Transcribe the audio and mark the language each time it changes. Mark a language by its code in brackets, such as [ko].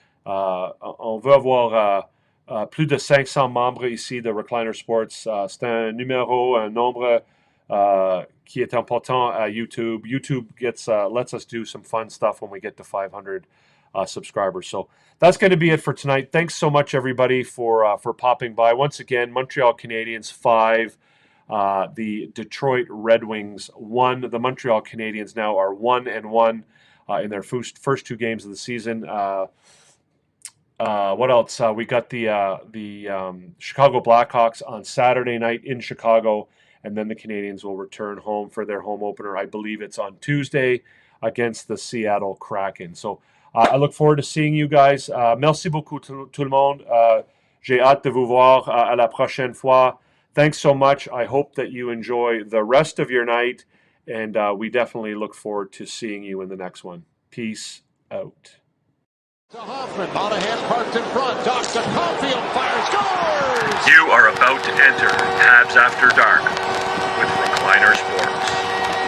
[fr] On veut avoir plus de 500 membres ici de Recliner Sports. C'est un nombre qui est important à YouTube. [en] YouTube lets us do some fun stuff when we get to 500 subscribers. So that's going to be it for tonight. Thanks so much, everybody, for popping by. Once again, Montreal Canadiens 5, the Detroit Red Wings 1. The Montreal Canadiens now are 1-1 in their first two games of the season. What else? We got the Chicago Blackhawks on Saturday night in Chicago. And then the Canadiens will return home for their home opener. I believe it's on Tuesday against the Seattle Kraken. So I look forward to seeing you guys. [fr] Merci beaucoup tout le monde. J'ai hâte de vous voir à la prochaine fois. [en] Thanks so much. I hope that you enjoy the rest of your night. And we definitely look forward to seeing you in the next one. Peace out. To Hoffman, Monahan parked in front, docks to Caulfield, fires, scores! You are about to enter Habs After Dark with Recliner Sports.